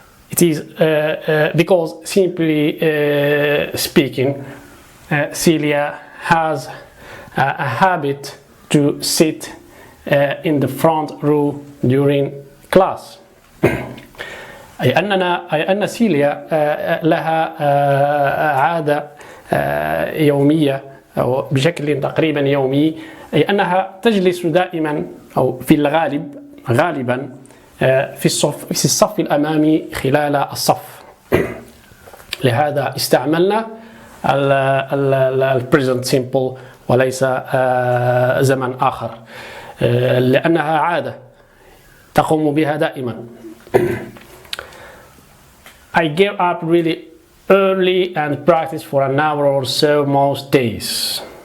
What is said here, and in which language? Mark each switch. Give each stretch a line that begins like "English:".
English: It is because, simply speaking, Celia has a habit to sit in the front row during class.
Arabic: أي أن سيليا لها عادة يومية أو بشكل تقريبا يومي، أي أنها تجلس دائما أو في الغالب غالبا في الصف الأمامي خلال الصف. لهذا استعملنا ال present simple وليس زمن آخر، لأنها عادة تقوم بها دائما.
English: I get up really early and practice for an hour or so most days.